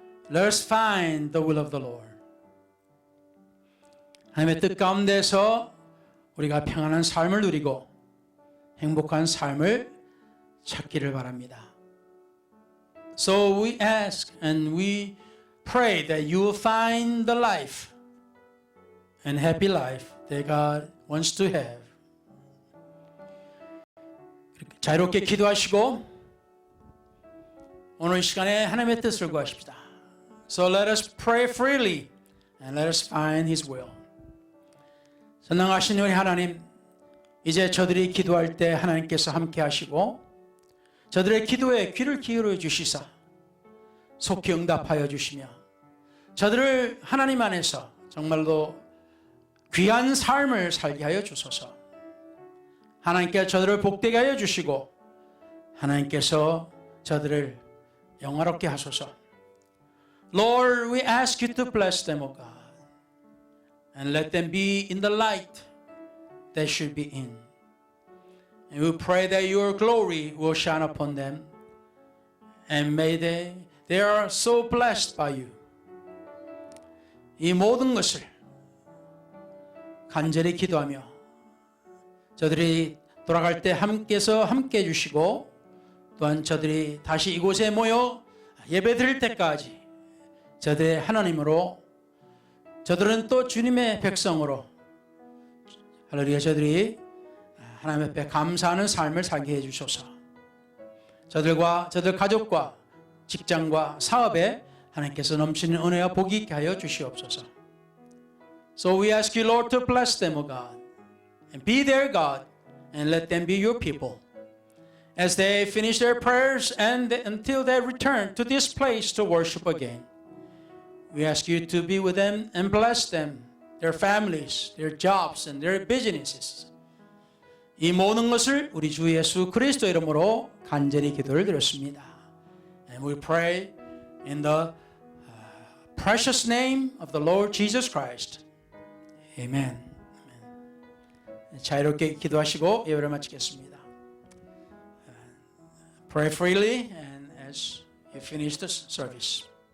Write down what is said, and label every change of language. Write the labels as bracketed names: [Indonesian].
[English] Let us find the will of the Lord. [Korean] 하나님의 뜻 가운데서 우리가 평안한 삶을 누리고 행복한 삶을 찾기를 바랍니다. [English] So we ask and we pray that you will find the life and happy life that God wants to have. [Korean] 자유롭게 기도하시고 오늘 이 시간에 하나님의 뜻을 구하십시다. [English] So let us pray freely and let us find His will. [Korean] 전능하신 우리 하나님, 이제 저들이 기도할 때 하나님께서 함께 하시고 저들의 기도에 귀를 기울여 주시사 속히 응답하여 주시며 저들을 하나님 안에서 정말로 귀한 삶을 살게 하여 주소서. 하나님께 저들을 복되게 하여 주시고 하나님께서 저들을 영화롭게 하소서. [English] Lord, we ask you to bless them, O God, and let them be in the light they should be in. And we pray that your glory will shine upon them, and may they are so blessed by you. [Korean] 이 모든 것을 간절히 기도하며 저들이 돌아갈 때 함께서 함께 해주시고 또한 저들이 다시 이곳에 모여 예배 드릴 때까지 저들의 하나님으로 저들은 또 주님의 백성으로 할렐루야 저들이 하나님 앞에 감사하는 삶을 살게 해주소서. 저들과 저들 가족과 직장과 사업에 하나님께서 넘치는 은혜와 복이 있게 하여 주시옵소서. [English] So we ask you, Lord, to bless them, O God, and be their God, and let them be your people. As they finish their prayers and until they return to this place to worship again, we ask you to be with them and bless them, their families, their jobs, and their businesses. [Korean] 이 모든 것을 우리 주 예수 그리스도 이름으로 간절히 기도를 드렸습니다. [English] And we pray in the precious name of the Lord Jesus Christ. Amen. [Korean] 자유롭게 기도하시고 예배를 마치겠습니다. [English] Pray freely and as you finish the service.